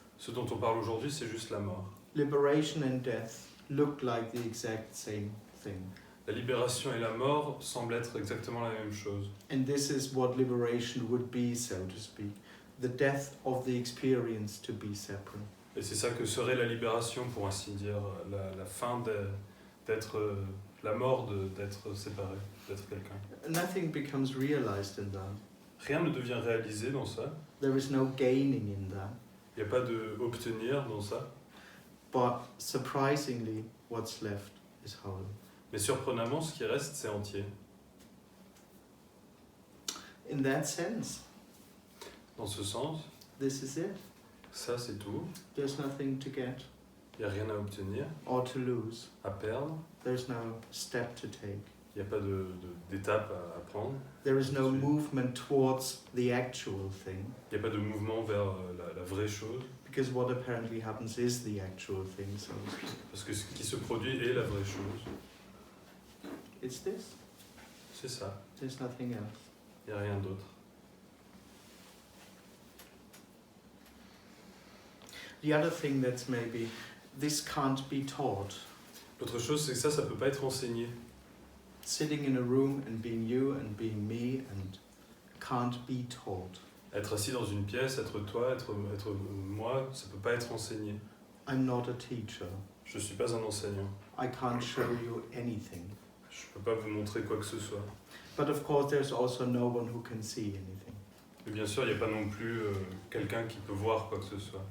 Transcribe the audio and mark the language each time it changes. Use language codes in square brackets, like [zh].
[fr] ce dont on parle aujourd'hui, c'est juste la mort. [en] Liberation and death look like the exact same thing. [fr] La libération et la mort semblent être exactement la même chose. [en] And this is what liberation would be, so to speak. The death of the experience to be separate. [fr] Et c'est ça que serait la libération, pour ainsi dire, la fin d'être, la mort d'être séparé, d'être quelqu'un. [en] Nothing becomes realized in that. [fr] Rien ne devient réalisé dans ça. [en] There is no gaining in that. [fr] Il n'y a pas de obtenir dans ça. [en] But surprisingly, what's left is whole. [fr] Mais surprenamment, ce qui reste, c'est entier. [en] In that sense, [fr] Dans ce sens, [en] this is it. [fr] ça c'est tout. [en] There's nothing to get [fr] Il n'y a rien à obtenir, [en] or to lose. [fr] à perdre. [en] There's no step to take. [fr] Il n'y a pas d'étape à prendre. [en] There is no movement towards the actual thing, [fr] Il n'y a pas de mouvement vers la vraie chose. [en] because what apparently happens is the actual thing. So [fr] Parce que ce qui se produit est la vraie chose. [en] it's this. [fr] C'est ça. [en] There's nothing else. [fr] Il n'y a rien d'autre. [en] The other thing that's maybe this can't be taught. [fr] L'autre chose, c'est que ça ne peut pas être enseigné. [en] Sitting in a room and being you and being me and can't be taught. [fr] Être assis dans une pièce, être toi, être moi, ça peut pas être enseigné. [en] I'm not a teacher. [fr] Je suis pas un enseignant. [en] I can't show you anything. [fr] Je peux pas vous montrer quoi que ce soit. [en] But of course, there's also no one who can see anything [fr] Mais bien sûr, il n'y a pas non plus quelqu'un qui peut voir quoi que ce soit,